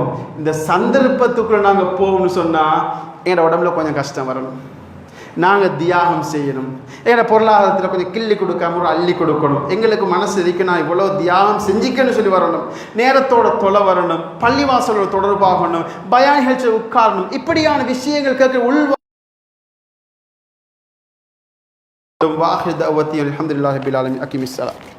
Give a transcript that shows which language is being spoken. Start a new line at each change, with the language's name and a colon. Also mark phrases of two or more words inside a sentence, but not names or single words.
Tamil: இந்த சந்தர்ப்பத்துக்குள்ள நாங்கள் போகணும்னு சொன்னால் எங்களோட உடம்புல கொஞ்சம் கஷ்டம் வரணும். நாங்கள் தியாகம் செய்யணும். எங்களோட பொருளாதாரத்தில் கொஞ்சம் கிள்ளி கொடுக்காம ஒரு அள்ளி கொடுக்கணும். எங்களுக்கு மனசு இருக்கு, நான் இவ்வளோ தியாகம் செஞ்சிக்கன்னு சொல்லி வரணும். நேரத்தோட தொலை வரணும், பள்ளிவாசலோட தொடர்பாகணும், பயான் நிகழ்ச்சியில் உட்காரணும். இப்படியான விஷயங்கள் கேட்க உள்வா.
Arabic: واخر دعوتي الحمد لله رب العالمين. اقم الصلاه.